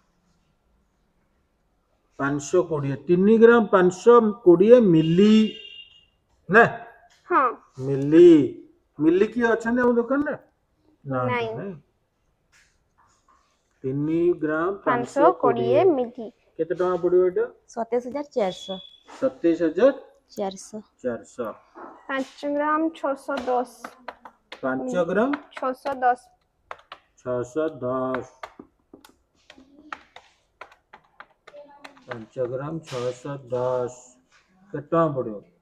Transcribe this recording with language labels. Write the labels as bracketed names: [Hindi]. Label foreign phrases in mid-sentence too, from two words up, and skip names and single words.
[Maithili] 520 3 ग्राम 520 मिली ना हाँ मिली मिली की अछन हम दुकान रे नहीं 3 ग्राम 520 मिली केते टका पड़ियो एटा 27,400 27,400 400 5 ग्राम 610 5 ग्राम 610 610 5 ग्राम 610 केते टका पड़ियो